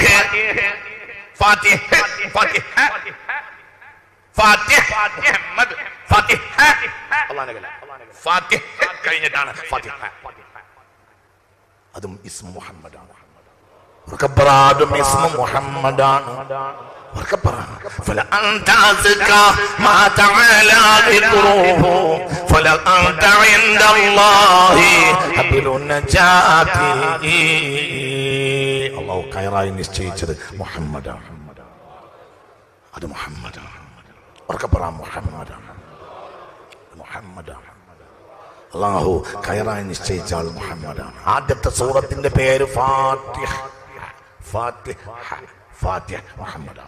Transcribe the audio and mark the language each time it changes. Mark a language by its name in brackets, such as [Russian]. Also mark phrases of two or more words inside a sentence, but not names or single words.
[Malayalam] ഫാത്തിഹ ഫാത്തിഹ ഫാത്തിഹ ഫാത്തിഹ ഫാത്തിഹ കഴിഞ്ഞിട്ടാണ് ഫാത്തിഹ. അതും ഇസ്മു മുഹമ്മദാണ്. മുഹമ്മദാണ്. [Arabic] فلأنت أزكى ما تعالى ذكره فلأنت عند الله حبل النجاة. [Malayalam] അല്ലാഹു ഖൈറായി നിശ്ചയിച്ചത് മുഹമ്മദാണ്. അത് മുഹമ്മദാണ്. ഉറക്കെ പറ മുഹമ്മദാണ്. മുഹമ്മദാണ്. അല്ലാഹു ഖൈറായി നിശ്ചയിച്ച ആൾ മുഹമ്മദാണ്. ആദ്യത്തെ സൂറത്തിന്റെ പേര് ഫാത്തിഹ. ഫാത്തിഹ ഫാത്തിഹ മുഹമ്മദാണ്.